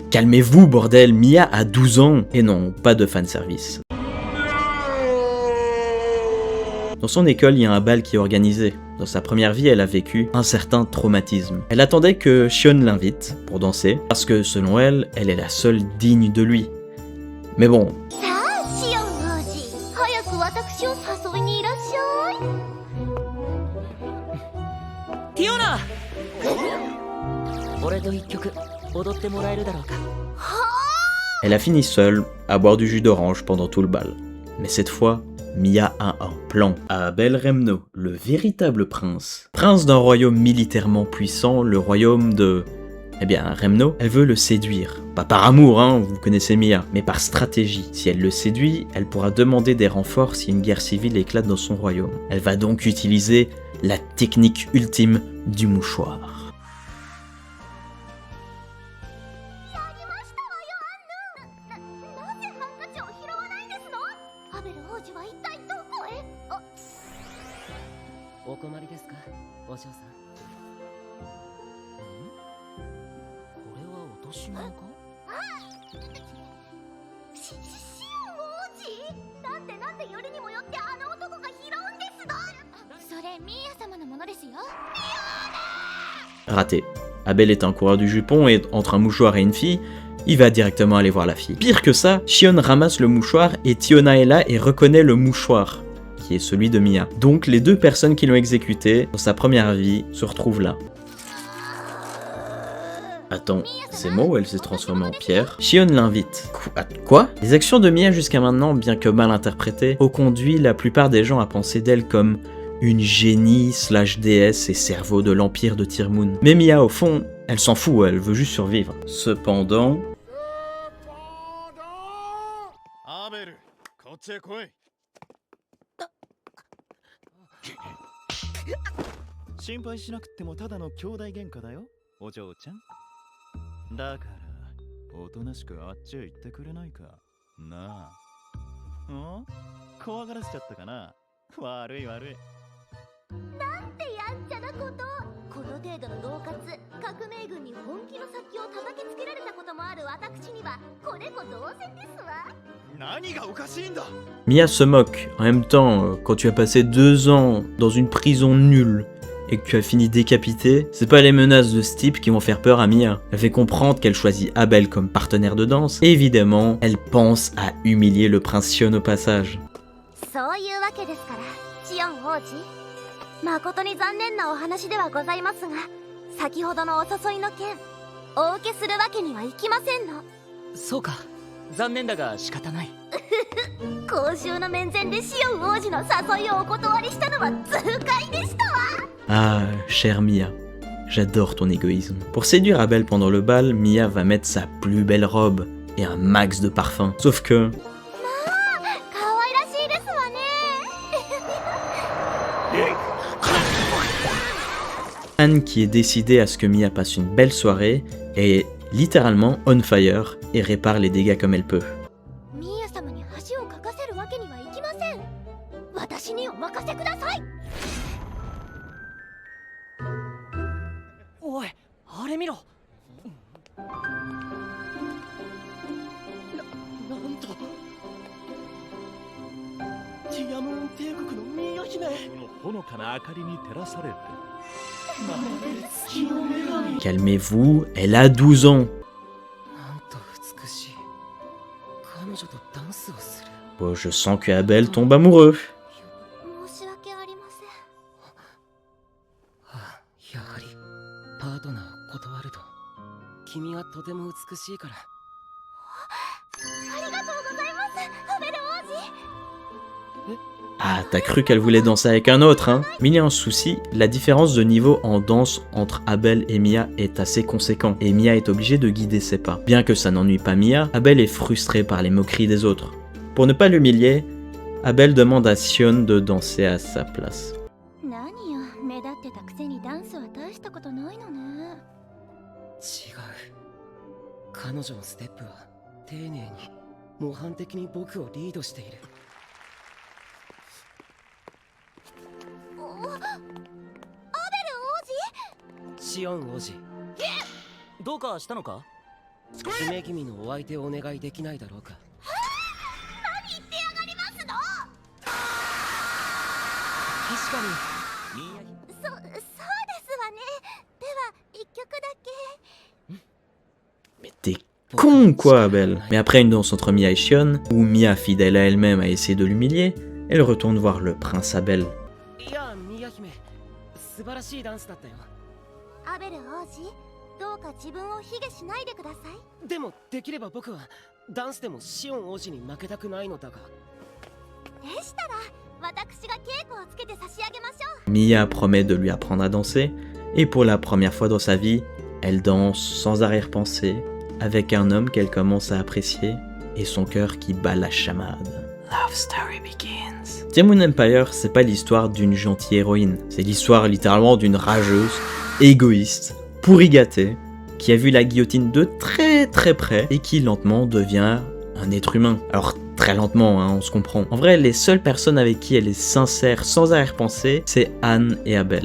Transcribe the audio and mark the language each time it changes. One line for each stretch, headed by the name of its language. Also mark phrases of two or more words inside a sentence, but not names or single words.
French: Calmez-vous bordel, Mia a 12 ans. Et non, pas de fanservice. Dans son école, il y a un bal qui est organisé. Dans sa première vie, elle a vécu un certain traumatisme. Elle attendait que Shion l'invite pour danser, parce que selon elle, elle est la seule digne de lui. Mais bon,
Japanese: さあシオン王子早く私を誘いにいらっしゃい。ティオナ俺と一曲踊ってもらえるだろうか。
French: elle a fini seule à boire du jus d'orange pendant tout le bal. Mais cette fois, Mia a un plan. Abel Remno, le véritable prince. Prince d'un royaume militairement puissant, le royaume de... Eh bien, Remno, elle veut le séduire. Pas par amour, hein, vous connaissez Mia, mais par stratégie. Si elle le séduit, elle pourra demander des renforts si une guerre civile éclate dans son royaume. Elle va donc utiliser la technique ultime du mouchoir.
Japanese: なぜハンカチを拾わないんですの？アベル王子は一体どこへ？あ、お困りですか、お嬢さん。これは落とし物か？シオン王子？なんでよりにもよってあの男が拾うんですの？それミーヤ様のものですよ。
French: Raté. Abel est un coureur du jupon et entre un mouchoir et une fille, il va directement aller voir la fille. Pire que ça, Shion ramasse le mouchoir et Tiona est là et reconnaît le mouchoir, qui est celui de Mia. Donc les deux personnes qui l'ont exécuté dans sa première vie se retrouvent là. Attends, c'est moi ou elle s'est transformée en pierre? Shion l'invite. Quoi? Les actions de Mia jusqu'à maintenant, bien que mal interprétées, ont conduit la plupart des gens à penser d'elle comme une génie / déesse et cerveau de l'empire de Tirmoon. Mais Mia, au fond, elle s'en fout, elle veut juste survivre. Cependant...
Japanese: アベル、こっちへ来い。心配しなくてもただの兄弟喧嘩だよ、お嬢ちゃん。だからおとなしくあっちへ行ってくれないかなあ。ん？怖がらせちゃったかな。悪い悪い。なんてやんちゃなこと。この程度の恫喝、革命軍に本気の先を叩きつけられたこともある私にはこれも同然ですわ。何がおかしいんだ。
French: Mia se moque. En même temps, quand tu as passé 2 ans dans une prison nulle et que tu as fini décapité, c'est pas les menaces de ce type qui vont faire peur à Mia. Elle fait comprendre qu'elle choisit Abel comme partenaire de danse. Et évidemment, elle pense à humilier le prince Shion au passage.
Japanese: そういうわけですから、シオン王子。誠に残念なお話ではございますが、先ほどのお誘いの件、お受けするわけにはいきませんの。そうか、残念だが仕方ない。公衆の面前でシオン王子の誘いをお断りしたのは痛快でしたわ。
French: Ah, chère Mia, j'adore ton égoïsme. Pour séduire Abel pendant le bal, Mia va mettre sa plus belle robe et un max de parfum. Sauf que...
Japanese: 可愛らしいですわね。
French: Anne, qui est décidée à ce que Mia passe une belle soirée, est littéralement
English: on fire
French: et répare les dégâts comme elle peut.
Japanese: ミーヤ様に恥をかかせるわけにはいきません。私にお任せください。おい、あれ見ろ。なんとティアムーン帝国のミーヤ姫。ほのかな明かりに照らされて。
French: Calmez-vous, elle a 12 ans.
Japanese: なんと美しい。彼女とダンスをする。
French: Oh, je sens que Abel tombe amoureux.
Japanese: 申し訳ありません。はあ、やはりパートナーを断ると。君はとても美しいから。ありがとうございます、アベル王子。
French: Ah, t'as cru qu'elle voulait danser avec un autre, hein? Mais il y a un souci, la différence de niveau en danse entre Abel et Mia est assez conséquent, et Mia est obligée de guider ses pas. Bien que ça n'ennuie pas Mia, Abel est frustré par les moqueries des autres. Pour ne pas l'humilier, Abel demande à Shion de danser à sa place.
Japanese: 何よ、目立ってたくせにダンスは大したことないのね。違う。彼女のステップは丁寧に模範的に僕をリードしている。アベル王子。シオン王子、どうかしたのか？姫君のお相手をお願いできないだろうか？何言ってやがりますの。確かに。
French: Mais t'es con quoi, Abel. Mais après une danse entre Mia et Shion, où Mia, fidèle à elle-même, a essayé de l'humilier, elle retourne voir le prince Abel.
Japanese: いや宮姫素晴らしいダンスだったよ。アベル王子、どうか自分を卑下しないでください。でもできれば僕はダンスでもシオン王子に負けたくないのだが。でしたら私が稽古をつけて差し上げましょう。
French: Mia promet de lui apprendre à danser, et pour la première fois dans sa vie, elle danse sans arrière-pensée, avec un homme qu'elle commence à apprécier, et son cœur qui bat la chamade.
English: Love story begins.
French: Dear Moon Empire, c'est pas l'histoire d'une gentille héroïne, c'est l'histoire littéralement d'une rageuse, égoïste, pourri gâtée, qui a vu la guillotine de très très près, et qui lentement devient un être humain. Alors très lentement, hein, on se comprend. En vrai, les seules personnes avec qui elle est sincère, sans arrière-pensée, c'est Anne et Abel.